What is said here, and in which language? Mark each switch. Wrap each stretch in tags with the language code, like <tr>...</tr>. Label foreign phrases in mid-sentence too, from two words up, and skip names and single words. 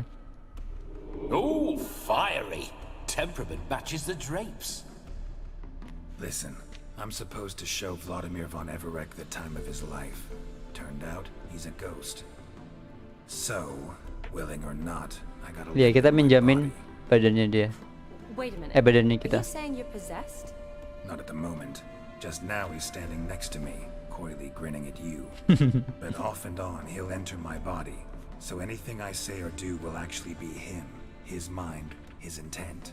<en>there. Oh, fiery. Temperament matches the drapes. Listen, I'm supposed to show Vladimir von Everec the time of his life. Turned out, he's a ghost. So, willing or not, I gotta</en> <id>Iya, kita</id> <en>live with my</en> <id>minjamin</id> <en>body.</en> <id>badannya dia.</id> <en>Wait a minute.</en> <id>Badannya</id> <en>Are</en> <id>kita.</id> <en>you saying you're possessed? Not at the moment. Just now he's standing next to me, coyly grinning at you. But off and on, he'll enter my body. So anything I say or do will actually be him, his mind, his intent.</en>